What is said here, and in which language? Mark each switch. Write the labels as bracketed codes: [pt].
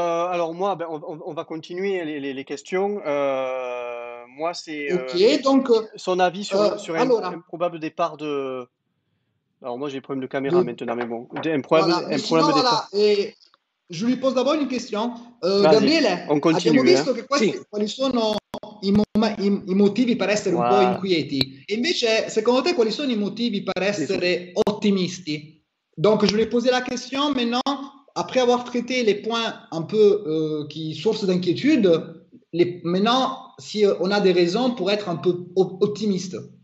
[fr] On va continuer les questions. Moi, c'est donc, son avis sur un probable départ de... Alors moi, j'ai un problème de caméra maintenant, mais bon. Un problème de départ. Et je lui pose d'abord une question. Gabriele, on continue. [it] abbiamo visto che quali sono i motivi per essere un po' inquieti. E invece, secondo te, quali sono i motivi per essere ottimisti? [fr] Donc, je voulais poser la question maintenant, après avoir traité les points un peu qui source d'inquiétude, maintenant, si on a des raisons pour être un peu optimiste.